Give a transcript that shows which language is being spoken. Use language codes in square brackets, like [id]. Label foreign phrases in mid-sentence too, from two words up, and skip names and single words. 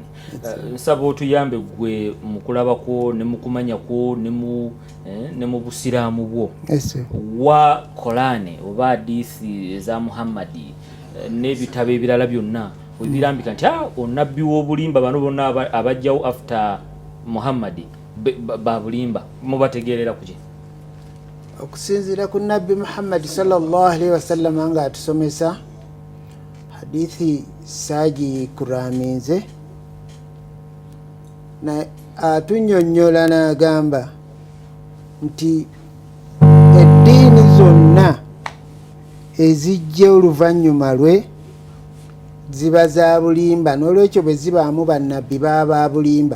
[lg] Nsaba otuyambe gwe mu kulaba kwo ne mu kumanya kwo ne mu busiraamu bwo wa Quran oba hadisi eza Muhammad n'ebitabo ebirala byonna webirambika nti onabbi w'obulimba bano bonna abajjawo after Muhammad ba bulimba mubategeerera kuki? Okusinziira ku nabbi Muhammad [ar] صلى الله عليه وسلم [lg] nga atusomesa hadithi saagikuraminze na atunnyonnyola n'agamba nti eddiini zonna ezijja oluvannyuma lwe ziba za bulimba n'olwekyo bwe zibaamu bannabbi baba bulimba.